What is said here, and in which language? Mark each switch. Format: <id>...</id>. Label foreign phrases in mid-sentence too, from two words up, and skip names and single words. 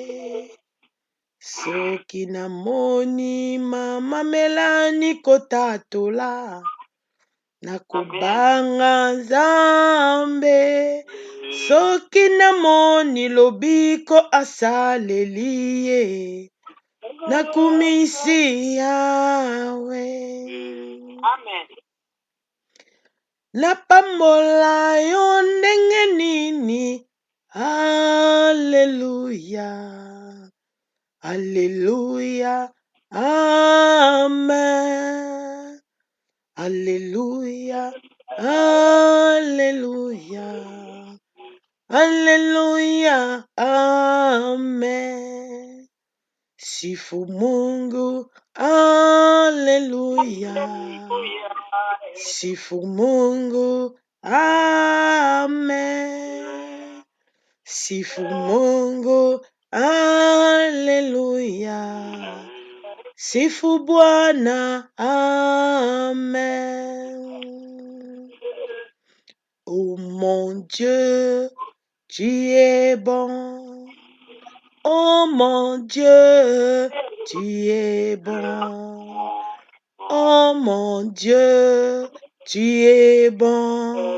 <ln>soki namoni mama Melani kotatola nakobanga Nzambe soki namoni lobiko asaleli ye nakumisi Yawe. Amen. Napambola yo ndenge nini. Haleluya. Haleluya. Amen. Haleluya. Haleluya. Haleluya.</ln> <sw>Amen. Sifu Mungu. Haleluya. Sifu Mungu. Amen. Sifu Mungu. Haleluya. Sifu Bwana.</sw> <fr>Amen. Oh mon Dieu, tu es bon. Oh mon Dieu, tu es bon. Oh mon Dieu, tu es bon.</fr>